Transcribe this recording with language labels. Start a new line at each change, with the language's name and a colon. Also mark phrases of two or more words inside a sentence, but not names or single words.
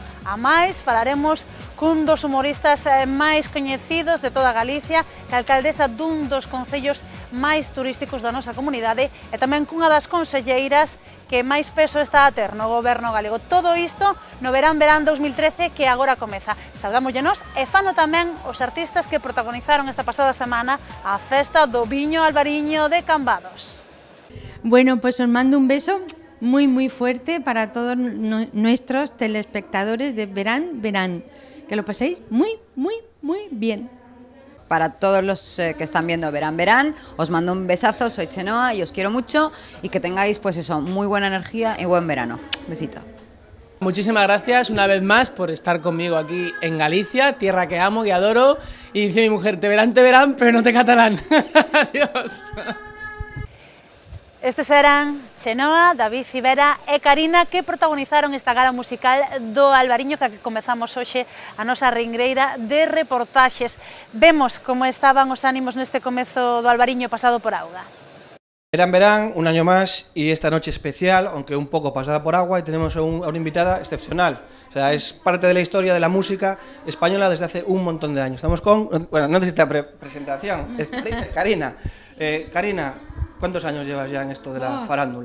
Galician: A máis, falaremos cun dos humoristas máis coñecidos de toda Galicia, que a alcaldesa dun dos concellos máis turísticos da nosa comunidade e tamén cunha das conselleiras que máis peso está a ter no goberno galego. Todo isto no Verán Verán 2013 que agora comeza. Salgámoslle nós e fano tamén os artistas que protagonizaron esta pasada semana a festa do Viño Albariño de Cambados.
Spanish: Bueno, pues os mando un beso muy muy fuerte para todos nuestros telespectadores de Verán Verán. Que lo paséis muy muy muy bien. Para todos los que están viendo Verán Verán, os mando un besazo, soy Chenoa y os quiero mucho y que tengáis pues eso, muy buena energía y buen verano. Besito. Muchísimas gracias una vez más por estar conmigo aquí en Galicia, tierra que amo, que adoro, y dice mi mujer, te verán, pero no te catalán. Adiós.
Galician: Estes eran Chenoa, David Civera e Karina, que protagonizaron esta gala musical do Albariño, que comezamos hoxe a nosa ringreira de reportaxes. Vemos como estaban os ánimos neste comezo do Albariño pasado por auga.
Spanish: Verán Verán, un año más y esta noche especial, aunque un poco pasada por agua, y tenemos a una invitada excepcional. O sea, es parte de la historia de la música española desde hace un montón de años. Estamos con, bueno, no necesita presentación, es Karina. Karina, ¿cuántos años llevas ya en esto de la farándula?